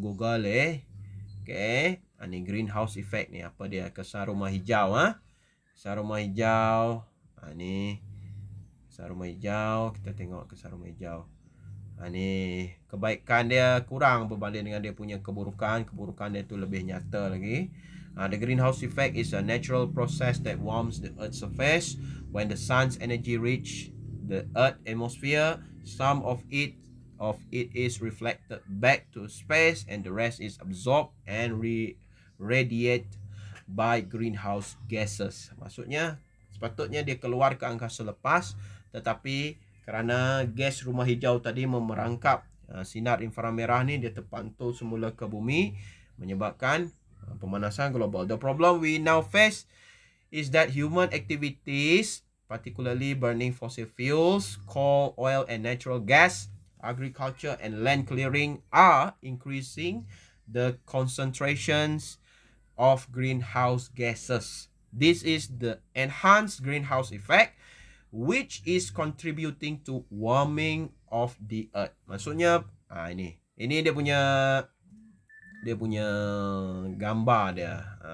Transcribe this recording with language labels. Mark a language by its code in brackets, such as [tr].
[ms] Google Okey. Ni greenhouse effect ni, apa dia, kesan rumah hijau kesan rumah hijau. Ni kesan rumah hijau, kita tengok kesan rumah hijau. Ni kebaikan dia kurang berbanding dengan dia punya keburukan. Keburukan dia tu lebih nyata lagi. [en] The greenhouse effect is a natural process that warms the Earth's surface. When the sun's energy reach the Earth atmosphere, some of it is reflected back to space and the rest is absorbed and radiated by greenhouse gases. [ms] Maksudnya sepatutnya dia keluar ke angkasa lepas, tetapi kerana gas rumah hijau tadi memerangkap sinar inframerah ni, dia terpantul semula ke bumi, menyebabkan pemanasan global. [en] The problem we now face is that human activities, particularly burning fossil fuels, coal, oil and natural gas, agriculture and land clearing, are increasing the concentrations of greenhouse gases. This is the enhanced greenhouse effect, which is contributing to warming of the earth. [ms] Maksudnya ini dia punya gambar dia.